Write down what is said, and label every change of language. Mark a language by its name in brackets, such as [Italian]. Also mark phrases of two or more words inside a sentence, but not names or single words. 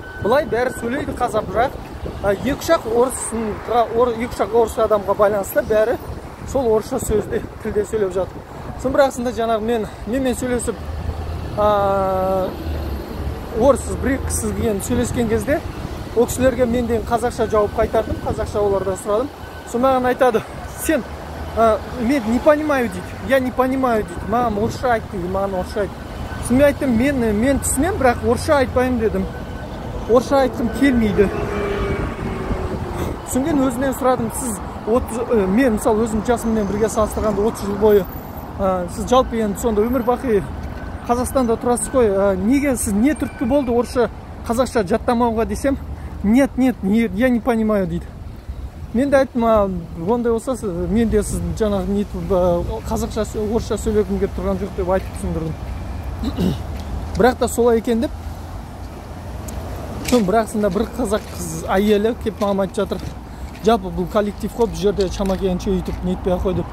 [Kazakh] Бұлай бәрі сөйлейді қазақ, бірақ 2-3 орыс адамға байланысты бәрі сол орысша тілде сөйлеп жатыр. Сон бірақсында жаңағы менімен сөйлесіп, орыс бір кісімен сөйлескен кезде, ол кісілерге менден қазақша жауап қайтардым, қазақша олардан сұрадым. Сон маған айтады, сен мен [Russian] не понимаю [Kazakh] дейді, [Russian] я не понимаю [Kazakh] дейді, маған орысша айт дейді, маған орысша айт. Мен айттым, мен түсінем, бірақ орысша айтпаймын дедім. Орысша айтқым келмейді. Соңген өзінен сұрадым, мен мысалы өзім жасыммен бірге салыстырғанда 30 жыл бойы, сіз жалпы енді сонда өмір бақи Қазақстанда тұрасыз қой, неге сіз не түрткі болды орысша қазақша жаттамауға десем, [Russian] нет, я не понимаю дейді. [Kazakh] Мен де айттым, ондай болса, мен де сіз жаңағы қазақша орысша сөйлегім келіп тұрған жоқ деп айтып түсіндірдім. Бірақ та солай екен деп, бірақсында бір қазақ қыз әйелі кеп маған айтып жатыр, жалпы бұл коллектив қой, бұл жерде шама келгенше өйтіп нетпей ақ қой деп.